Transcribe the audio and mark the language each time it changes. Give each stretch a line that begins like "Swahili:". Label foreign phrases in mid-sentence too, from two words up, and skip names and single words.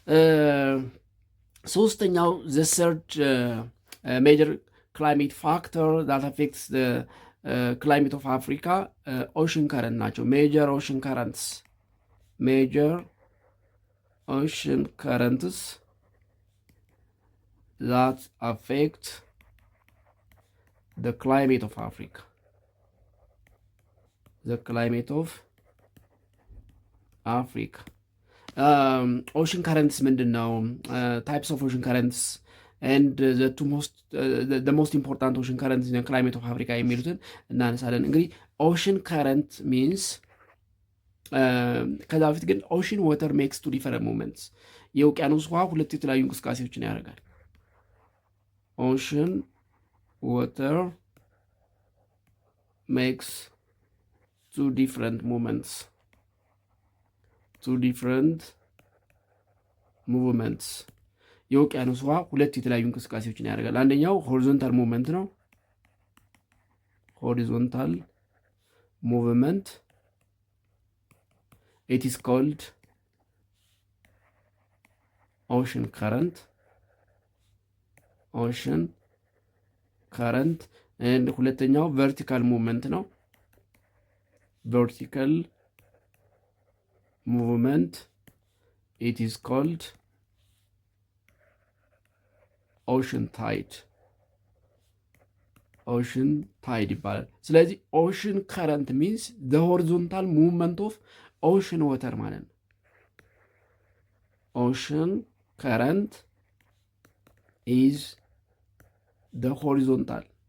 English: ሶስተኛው the third major climate factor that affects climate of Africa ocean current ናቸው። major ocean currents that affect the climate of Africa. The climate of Africa. Ocean currents
Amharic: ምንድን ነው?
English: Types of ocean currents and the most important ocean currents in the climate of Africa
Amharic: የሚሉትን እናነሳለን። እንግዲህ
English: ocean current means
Amharic: ከዛ በፊት ግን
English: ocean water makes two different movements.
Amharic: የውቅያኖስ ውሃ ሁለት የተለያዩ እንቅስቃሴዎችን ያደርጋል።
English: ocean water makes two different movements.
Amharic: የውቅያኖስ ውሃ ሁለት የተለያዩ እንቅስቃሴዎችን ያደርጋል። አንደኛው
English: horizontal movement
Amharic: ነው።
English: horizontal movement it is called ocean current
Amharic: and ሁለተኛው
English: vertical movement
Amharic: ነው።
English: vertical movement it is called ocean tide
Amharic: ይባላል። ስለዚህ
English: ocean current means the horizontal movement of ocean water
Amharic: ማለት ነው።
English: ocean current is the horizontal